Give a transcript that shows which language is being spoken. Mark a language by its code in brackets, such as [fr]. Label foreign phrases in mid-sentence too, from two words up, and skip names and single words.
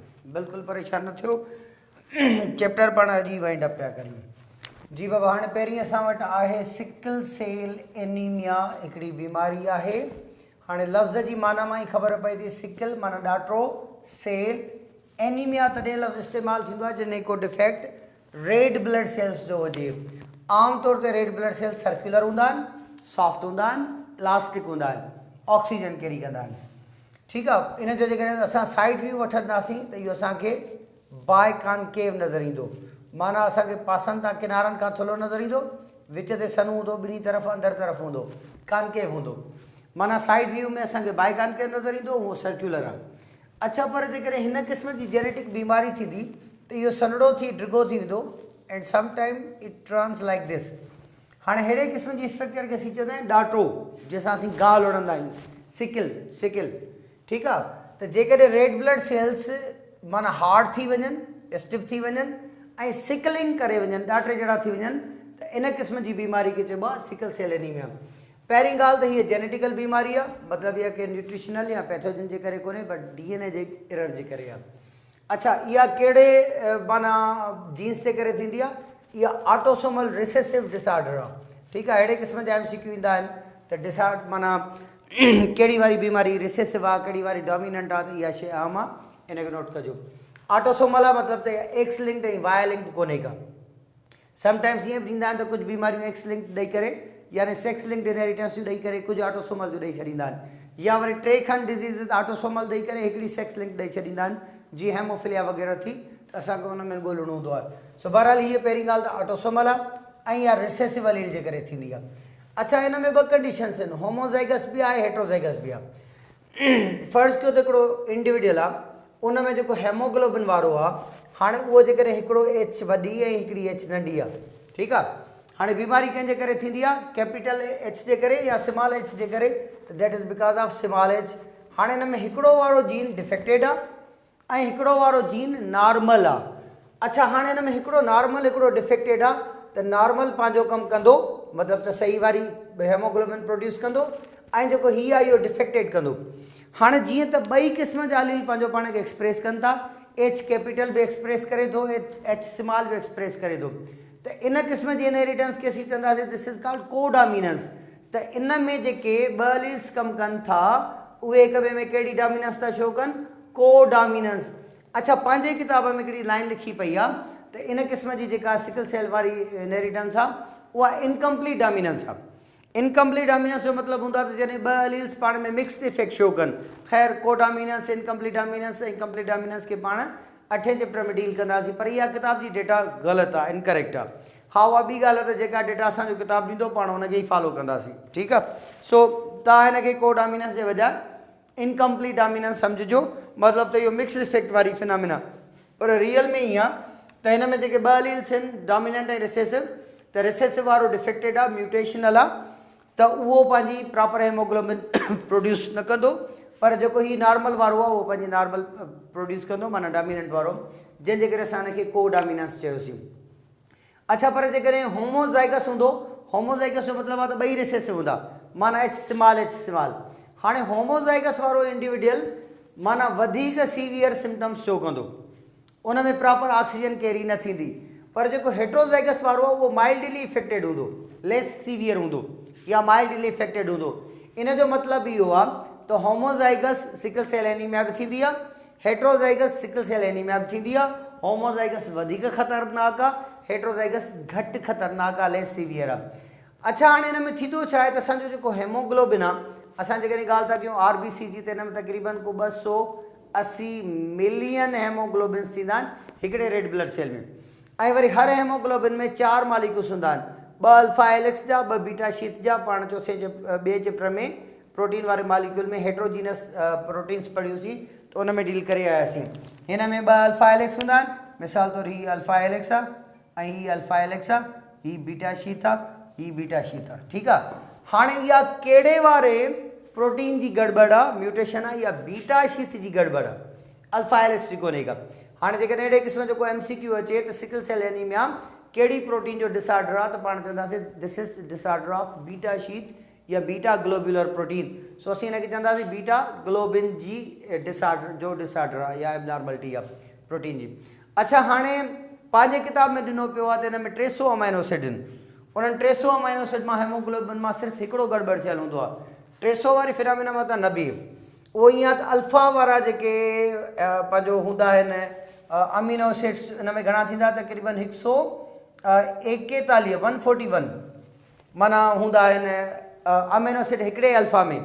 [sd] बिल्कुलु परेशान न थियो, चैप्टर पाण अॼु ई [en] wind up [sd] पिया करियूं। जी बाबा, हाणे पहिरीं असां वटि आहे [en] sickle cell anemia, [sd] हिकिड़ी बीमारी आहे। हाणे लफ़्ज़ जी माना मां ई ख़बर पए थी, सिकल माना ॾाठो, [en] cell anemia [sd] तॾहिं लफ़्ज़ इस्तेमालु थींदो आहे जॾहिं को [en] defect red blood cells [sd] जो हुजे। आमतौर ते [en] red blood cells circular [sd] हूंदा आहिनि, सॉफ्ट हूंदा आहिनि, इलास्टिक हूंदा आहिनि, [en] oxygen carry [sd] कंदा आहिनि। ठीकु आहे, इन जो जेकॾहिं असां [en] side view [sd] वठंदासीं त इहो असांखे [en] biconcave [sd] नज़र ईंदो, माना असांखे पासनि तां किनारनि खां थुल्हो नज़र ईंदो, विच ते सन हूंदो, ॿिन्ही तरफ़ अंदरि तरफ़ हूंदो, कॉनकेव हूंदो। माना [en] side view [sd] में असांखे [en] biconcave [sd] नज़र ईंदो, उहो सर्कुलर आहे। अच्छा, पर जेकॾहिं हिन क़िस्म जी जेनेटिक बीमारी थींदी त इहो सनड़ो थी ड्रिगो थी वेंदो [en] and sometime it turns like this. [sd] हाणे अहिड़े क़िस्म जी स्ट्रक्चर खे असीं चवंदा आहियूं ॾाठो, जंहिंसां असीं ॻाल्हि उड़ंदा आहियूं, सिकिल। ठीकु आहे, त जेकॾहिं [en] red blood cells [sd] माना हार्ड थी वञनि, स्टिफ थी वञनि ऐं सिकलिंग करे वञनि, ॾाठे जहिड़ा थी वञनि, त इन क़िस्म जी बीमारी खे चइबो आहे [en] sickle cell anemia. [sd] पहिरीं ॻाल्हि त हीअ जेनेटिकल बीमारी आहे, मतिलबु इहा के न्यूट्रिशनल या पैथोजन जे करे कोन्हे, [en] but DNA [sd] जे एरर जे करे आहे। अच्छा, इहा कहिड़े माना जीन्स जे करे थींदी आहे? इहा [en] autosomal recessive disorder [sd] आहे। ठीकु आहे, अहिड़े क़िस्म जा MCQ ईंदा आहिनि त डिसऑर्डर माना कहिड़ी वारी बीमारी रिसेसिव आहे, कहिड़ी वारी डोमिनेंट आहे, त इहा शइ आम आहे, इन खे नोट कजो। ऑटोसोमल आहे मतिलबु त [en] X linked [sd] ऐं [en] Y linked [sd] कोन्हे का। समटाइम्स ईअं बि ॾींदा आहिनि त कुझु बीमारियूं [en] X linked [sd] ॾेई करे यानी [en] sex linked inheritance [sd] ॾेई करे कुझु ऑटोसोमल जो ॾेई छॾींदा आहिनि, या वरी टे खनि [en] disease autosomal [sd] ॾेई करे हिकिड़ी [en] sex linked [sd] ॾेई छॾींदा आहिनि, जीअं हेमोफिलिया वग़ैरह थी, त असांखे हुन में ॻोल्हणो हूंदो आहे। सो बहरहाल हीअ पहिरीं ॻाल्हि त ऑटोसोमल आहे ऐं इहा [en] recessive allele [sd] जे करे थींदी आहे। अच्छा, हिन में ॿ कंडीशन्स आहिनि, होमोज़ाइगस बि आहे, हेट्रोज़ाइगस बि आहे। फ़र्ज़ कयो त हिकिड़ो इंडिविजुअल आहे, उन में जेको हेमोग्लोबिन वारो आहे, हाणे उहो जेकॾहिं हिकिड़ो H वॾी ऐं हिकिड़ी H नंढी आहे, ठीकु आहे। हाणे बीमारी कंहिंजे करे थींदी आहे? [en] capital H [sd] जे करे या [en] small H [sd] जे करे, त [en] that is because of small H. [sd] हाणे हिन में हिकिड़ो वारो [en] gene defected [sd] आहे ऐं हिकिड़ो वारो [en] gene normal [sd] आहे। अच्छा, हाणे हिन में हिकिड़ो नॉर्मल हिकिड़ो डिफेक्टेड आहे, त नॉर्मल पंहिंजो कमु कंदो, मतिलबु त सही वारी [en] hemoglobin produce [sd] कंदो, ऐं जेको हीअ आहे इहो डिफेक्टेड कंदो। हाणे जीअं त ॿई क़िस्म जा एलील पंहिंजो पाण खे एक्सप्रेस कनि था, [en] H capital [sd] बि एक्सप्रेस करे थो, [en] H small [sd] बि एक्सप्रेस करे थो, त इन क़िस्म जी इनहेरिटेंस खे असीं चवंदासीं [en] this is called codominance. [sd] त इन में जेके ॿ एलील्स कमु कनि था, उहे हिक ॿिए में कहिड़ी डोमिनेंस था शो कनि? कोडोमिनेंस। अच्छा, पंहिंजे किताब में हिकिड़ी लाइन लिखी पई आहे त इन क़िस्म जी जेका सिकल सेल वारी इनहेरिटेंस आहे, उहा [en] incomplete dominance [sd] आहे। [en] incomplete dominance [sd] जो मतिलबु हूंदो आहे त जॾहिं ॿ एलील्स पाण में [en] mixed effect show [sd] कनि। ख़ैर, कोडोमिनेंस, [en] incomplete dominance [sd] ऐं [en] complete dominance [sd] खे पाण 8 चैप्टर में डील कंदासीं, पर इहा किताब जी डेटा ग़लति आहे, इनकरेक्ट आहे। हा, उहा ॿी ॻाल्हि आहे त जेका डेटा असांजो किताब ॾींदो पाण हुनखे ई फॉलो कंदासीं, ठीकु आहे। सो तव्हां हिनखे कोडोमिनेंस जे बजाए [en] incomplete dominance [sd] सम्झिजो, मतिलबु त इहो [en] mixed effect [sd] वारी फिनोमिना, पर रियल में ई आहे त हिन में जेके ॿ एलील्स आहिनि डोमिनेंट ऐं रिसेसिव, त रिसेसिव वारो डिफेक्टेड आहे, म्यूटेशनल आहे, त उहो पंहिंजी [en] proper hemoglobin produce [sd] न कंदो, पर जेको ही नॉर्मल वारो आहे उहो पंहिंजी नॉर्मल प्रोड्यूस कंदो, माना डोमिनेंट वारो, जंहिंजे करे असां हिनखे कोडोमिनेंस चयोसीं। अच्छा, पर जेकॾहिं होमोज़ाइगस हूंदो, होमोज़ाइगस जो मतिलबु आहे त ॿई रिसेसिव हूंदा, माना [en] H small. [sd] हाणे होमोज़ाइगस वारो इंडिविजुअल माना वधीक [en] severe symptoms show [sd] कंदो, उन में [en] proper oxygen carry [sd] न थींदी, पर जेको हेट्रोज़ाइगस वारो आहे उहो [en] mildly affected [sd] हूंदो, [en] less severe [sd] हूंदो या [en] mildly affected [sd] हूंदो। इन जो मतिलबु इहो आहे त [en] homozygous sickle cell anemia [sd] बि थींदी आहे, [en] heterozygous sickle cell anemia [sd] बि थींदी आहे। होमोज़ाइगस वधीक ख़तरनाक आहे, हेट्रोज़ाइगस घटि ख़तरनाक आहे, [en] less severe [sd] आहे। अच्छा, हाणे हिन में थींदो छा आहे त असांजो जेको हेमोग्लोबिन आहे, असां जेकॾहिं ॻाल्हि था कयूं RBC जी, त हिन में तक़रीबन को 280 [en] million hemoglobins [sd] थींदा आहिनि हिकिड़े [en] red blood cell [sd] में, ऐं वरी हर हेमोग्लोबिन में 4 मॉलिक्यूल्स हूंदा आहिनि, 2 [en] alpha helix [sd] जा, 2 [en] beta sheet [sd] जा। पाण चौथे ॿिए चैप्टर में प्रोटीन वारे मॉलिक्यूल में [en] heterogeneous proteins [sd] पढ़ियोसीं, त उन में डील करे आयासीं। हिन में 2 [en] alpha helix [sd] हूंदा आहिनि, मिसाल तौरु हीअ [en] alpha helix [sd] आहे ऐं हीअ [en] alpha helix [sd] आहे, हीअ [en] beta sheet [sd] आहे, हीअ [en] beta sheet [sd] आहे, ठीकु आहे। हाणे इहा कहिड़े वारे प्रोटीन जी गड़बड़ आहे, म्यूटेशन आहे, या [en] beta sheet [sd] जी गड़बड़ आहे, [en] alpha helix [sd] जी कोन्हे का। हाणे जेकॾहिं अहिड़े क़िस्म जो को MCQ अचे त [en] sickle cell anemia [sd] कहिड़ी प्रोटीन जो डिसऑर्डर आहे, त पाण चवंदासीं [en] this is disorder of beta sheet [sd] या [en] beta globular protein. [sd] सो असीं हिनखे चवंदासीं [en] beta globin [sd] जी डिसऑर्डर जो डिसऑर्डर आहे या एबनॉर्मलिटी आहे प्रोटीन जी। अच्छा, हाणे पंहिंजे किताब में ॾिनो पियो आहे त हिन में 300 [en] amino acid [sd] आहिनि। उन्हनि 300 [en] amino acid [sd] मां हेमोग्लोबिन मां सिर्फ़ु हिकिड़ो गड़बड़ थियल हूंदो आहे। 300 वारी फिनामिना मां त न बीहे। उहो ईअं त अल्फा वारा जेके पंहिंजो हूंदा आहिनि [en] amino acids, [sd] हिन में घणा थींदा तक़रीबन 141 141 माना हूंदा आहिनि [en] amino acid [sd] हिकिड़े अल्फा में।